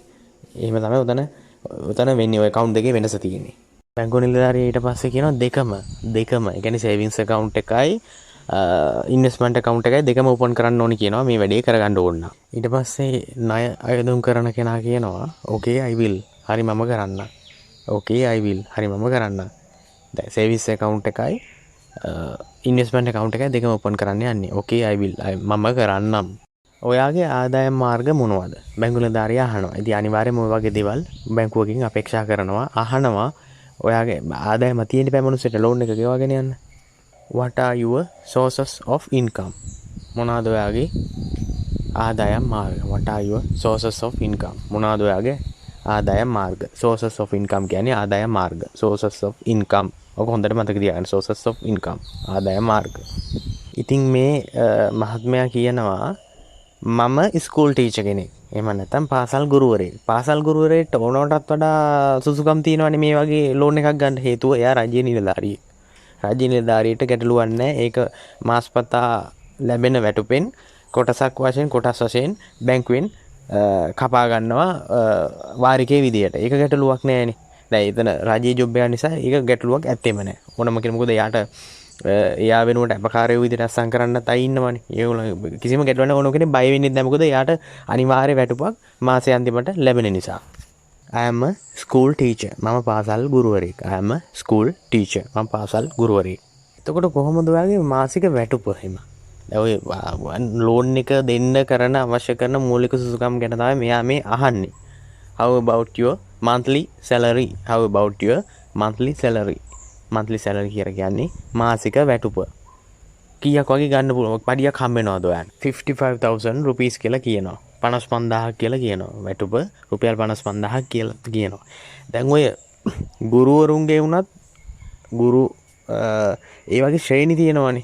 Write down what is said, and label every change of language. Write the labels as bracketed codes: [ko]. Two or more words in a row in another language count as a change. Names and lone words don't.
[si] එහෙම තමයි උතන වෙන්නේ. ඔය account දෙකේ වෙනස තියෙන්නේ. බැංකු නිලධාරියා ඊට පස්සේ කියනවා දෙකම ඒ කියන්නේ [en] savings account [si] එකයි [en] investment account [si] එකයි දෙකම open කරන්න ඕනි කියනවා මේ වැඩේ කරගන්න ඕන නම්. ඊට පස්සේ ණය අයදුම් කරන කෙනා කියනවා [en] okay I will. [si] හරි මම කරන්න. [en] okay I will. [si] හරි මම කරන්න. දැන් [en] savings account [si] එකයි [en] investment account [si] එකයි දෙකම open කරන්න යන්නේ. [en] okay I will. [si] මම කරන්නම්. ඔයාගේ ආදායම් මාර්ග මොනවද? බැංකු නිලධාරියා අහනවා. ඉතින් අනිවාර්යයෙන්ම ඔය වගේ දේවල් බැංකුවකින් අපේක්ෂා කරනවා, අහනවා. ඔයාගේ ආදායම තියෙන පැමණුසෙට ලෝන් එක ගෙවාගෙන යන්න. [en] What are your sources of income? [si] මොනවාද ඔයාගේ ආදායම් මාර්ග? [en] What are your sources of income? [si] මොනවාද ඔයාගේ ආදායම් මාර්ග? [en] Sources of income [si] කියන්නේ ආදායම් මාර්ග. [en] Sources of income. [si] ඔක හොඳට මතක තියාගන්න. [en] Sources of income. [si] ආදායම් මාර්ග. ඉතින් මේ මහත්මයා කියනවා මම [en] school teacher [si] කෙනෙක්. එහෙම නැත්නම් පාසල් ගුරුවරයෙක්. පාසල් ගුරුවරයෙක්ට ඕනකටත් වඩා සුසුකම් තියෙනවානේ මේ වගේ ලෝන් එකක් ගන්න. හේතුව එයා රජයේ නිලධාරියෙක්. රජයේ නිලධාරියට ගැටලුවක් නැහැ. ඒක මාස්පතා ලැබෙන වැටුපෙන් කොටසක් වශයෙන් කොටස් වශයෙන් බැංකුවෙන් කපා ගන්නවා වාරිකයේ විදියට. ඒක ගැටලුවක් නෑනේ. දැන් එතන රාජ්‍ය ජොබ් එක නිසා ඒක ගැටලුවක් ඇත්තෙම නෑ. ඕනම කෙනෙකුට මොකද යාට එයා වෙනුවට අපකාරයෝ විදිහට අස්සම් කරන්නත් අය ඉන්නවනේ. ඒගොල්ලෝ කිසිම ගැටලුවක් ඕන කෙනෙක් බය වෙන්නේ නැහැ. මොකද යාට අනිවාර්ය වැටුපක් මාසෙ අන්තිමට ලැබෙන නිසා. [en] I am a school teacher. [si] මම පාසල් ගුරුවරයෙක්. [en] I am a school teacher. [si] මම පාසල් ගුරුවරයෙක්. එතකොට කොහොමද ඔයාගේ මාසික වැටුප එහෙම? දැන් ඔය ලෝන් එක දෙන්න කරන අවශ්‍ය කරන මූලික සුසුකම් ගැන තමයි මෙයා මේ අහන්නේ. [en] How about your monthly salary? How about your monthly salary? monthly salary [si] කියලා කියන්නේ මාසික වැටුප. කීයක් වගේ ගන්න පුළුවන්? පඩියක් හම්බ වෙනවද ඔයාලට? 55000 rupees කියලා කියනවා. 55000ක් කියලා කියනවා. වැටුප රුපියල් 55000ක් කියලා කියනවා. දැන් ඔය ගුරුවරුන්ගේ වුණත් ගුරු ඒ වගේ ශ්‍රේණි තියෙනවනේ.